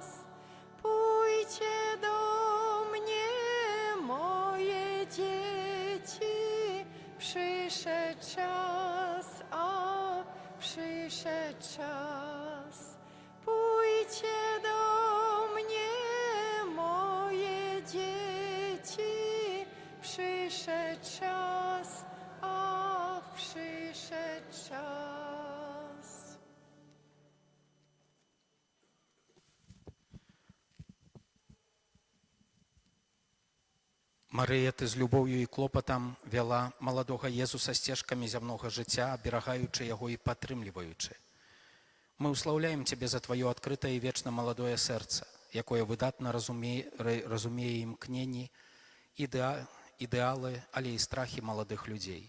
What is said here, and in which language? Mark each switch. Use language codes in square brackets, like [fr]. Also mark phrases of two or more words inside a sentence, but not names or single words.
[pl] Pójdźcie do mnie, moje dzieci, przyszedł czas, a przyszedł czas. Pójdźcie do mnie, moje dzieci, przyszedł czas, a przyszedł czas. [be] Марыя, ты з любоўю і клопатам вяла маладога Езуса сцежкамі зямнога жыцця, аберагаючы яго і падтрымліваючы. Мы ўслаўляем Цябе за Тваё адкрытае і вечна маладое сэрца, якое выдатна разумее імкненні, ідэалы, але і страхі маладых людзей.